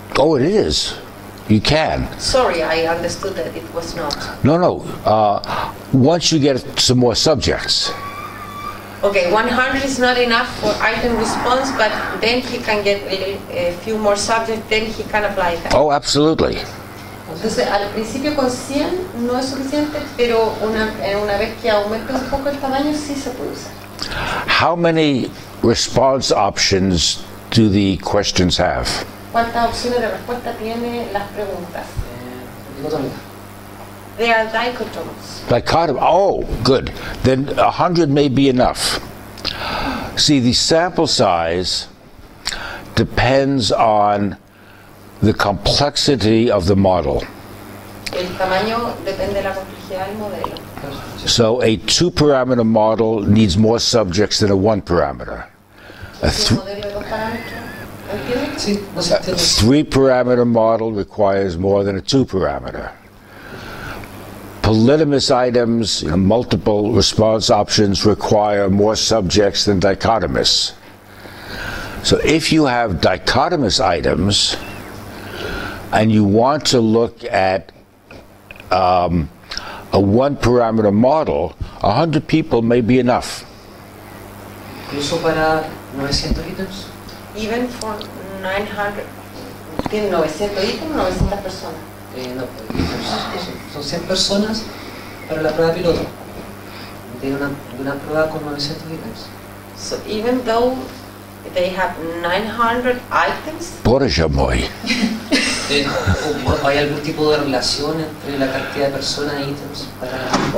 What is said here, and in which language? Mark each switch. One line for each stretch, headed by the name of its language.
English: Oh, it is. You can. Sorry, I understood that it was not. No. Once you get some more subjects. Okay, 100 is not enough for item response, but then he can get a few more subjects, then he can apply that. Oh, absolutely.
Spanish: Entonces, al principio con 100 no es suficiente, pero una vez que aumente un poco el tamaño, sí se puede usar.
English: How many response options do the questions have?
Spanish: ¿Cuántas opciones de respuesta tiene las preguntas? Dicotómica.
English: They are dichotomous. Dichotomy. Oh, good. Then 100 may be enough. See, the sample size depends on the complexity of the model.
Spanish: El tamaño depende de la complejidad del modelo.
English: So a 2-parameter model needs more subjects than a 1-parameter. A
Spanish: ¿Un modelo de 2 parámetros? ¿Entiendes? Sí, no se entiende.
English: 3-parameter model requires more than a 2-parameter. Polynomous items, multiple response options, require more subjects than dichotomous. So if you have dichotomous items and you want to look at a 1-parameter model, 100 people may be enough.
Spanish: Incluso para 900 ítems.
English: Even for
Spanish: 900, ¿tiene 900 ítems o 900 personas? No, son 100 personas para la prueba piloto. De una prueba con 900 ítems.
English: So even though they have 900 items,
Russian: Боже мой.
Spanish: ¿O hay algún tipo de relación entre la cantidad de personas e ítems para